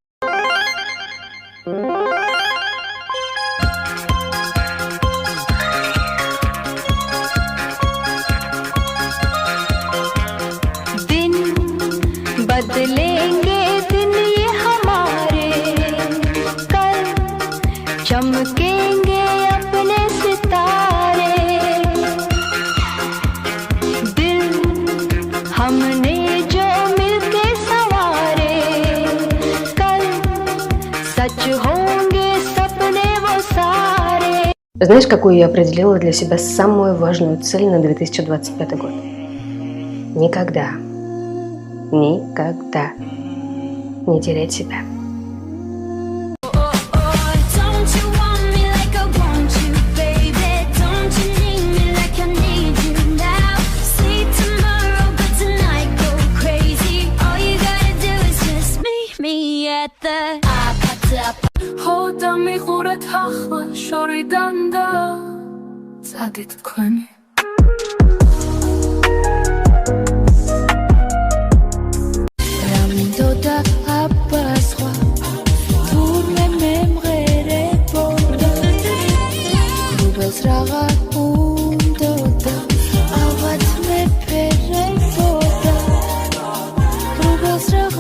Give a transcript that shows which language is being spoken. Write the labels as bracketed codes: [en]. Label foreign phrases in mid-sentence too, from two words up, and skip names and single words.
[hi] दिन बदलेंगे दिन ये हमारे कल चमकेंगे अपने सितारे दिल हमने जो मिलके सवारे कल सच होंगे सपने वो सारे. [ru] Знаешь, какую я определила для себя самую важную цель на 2025 год? Никогда не терять себя. [en] Don't you want me like I want you, baby? Don't you need me like I need you now? See tomorrow, but tonight go crazy. All you gotta do is just meet me at the [ka] ხოდა მიხურეთ ახლა შორიდან და წადით თქვენი რა მინდოდა აბასხვა თურმე მემღერებოდა რუბელს რაღა უნდოდა ალბათ მეფერებოდა რუბელს რაღა